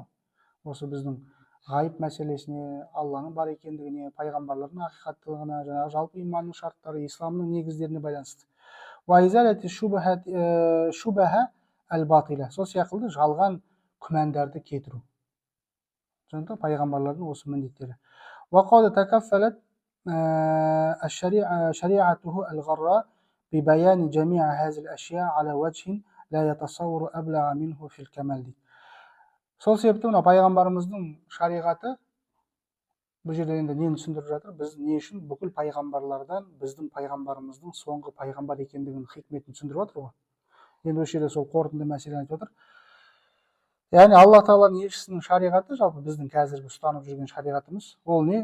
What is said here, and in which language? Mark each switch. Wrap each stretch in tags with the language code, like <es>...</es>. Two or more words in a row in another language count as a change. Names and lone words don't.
<kk>Осы біздің ғайып мәселесіне, Алланың бар екендігіне, пайғамбарлардың ақиқаттылығына, жаңағы жалпы иманның шарттары, исламның негіздеріне байланысты.</kk> <ar>وإزالة الشبهة الباطلة,</ar> <kk>сол сияқты жалған күмәндарды кетіру. Сонда пайғамбарлардың осы міндеттері.</kk> <ar>وقد تكفلت شريعته الغراء ب بيان جميع هذه الأشياء على وجه لا يتصور أبلغ منه في الكمال.</ar> <kk>Сол себепті мына пайғамбарымыздың шариғаты, бұл жерде енді нені түсіндіріп жатыр? Біз не үшін бүкіл пайғамбарлардан біздің пайғамбарымыздың соңғы пайғамбар екендігінің хикметін түсіндіріп жатыр ғой. Енді осы жерде сол қорытынды мәселені айтып отыр. Яғни Алла Тағаланың елшісінің шариғаты, жалпы біздің қазіргі ұстанып жүрген шариғатымыз, ол не?</kk>